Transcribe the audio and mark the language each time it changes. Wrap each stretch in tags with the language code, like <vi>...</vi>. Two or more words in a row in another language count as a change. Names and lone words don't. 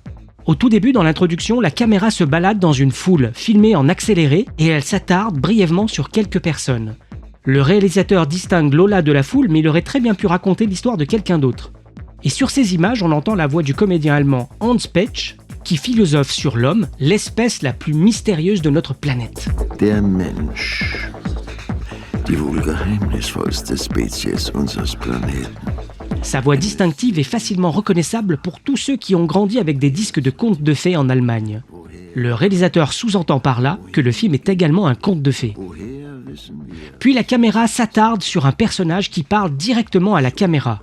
<fr>Au tout début, dans l'introduction, la caméra se balade dans une foule, filmée en accéléré, et elle s'attarde brièvement sur quelques personnes. Le réalisateur distingue Lola de la foule, mais il aurait très bien pu raconter l'histoire de quelqu'un d'autre. Et sur ces images, on entend la voix du comédien allemand Hans Petsch, qui philosophe sur l'homme, l'espèce la plus mystérieuse de notre planète.</fr> <de>Der Mensch, die wohl geheimnisvollste Spezies unseres Planeten.</de> <fr>Sa voix distinctive est facilement reconnaissable pour tous ceux qui ont grandi avec des disques de contes de fées en Allemagne. Le réalisateur sous-entend par là que le film est également un conte de fées. Puis la caméra s'attarde sur un personnage qui parle directement à la caméra.</fr>